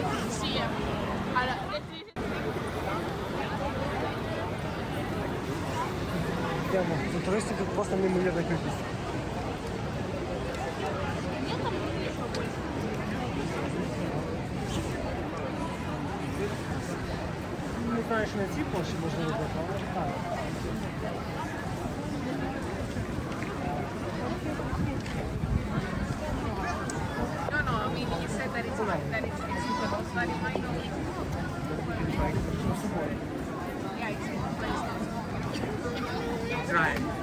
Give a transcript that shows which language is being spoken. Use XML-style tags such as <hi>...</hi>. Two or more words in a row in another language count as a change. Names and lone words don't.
<it>Sì. Allora,</it> <uk>Йдемо. За туристів тут просто неймовірна кількість. Не знаю, що на цій площі можливо бути, але так.</uk> <en>no, no, I mean, you said that it's super hot, but it might not be. Yeah, it's in places. Right.</en>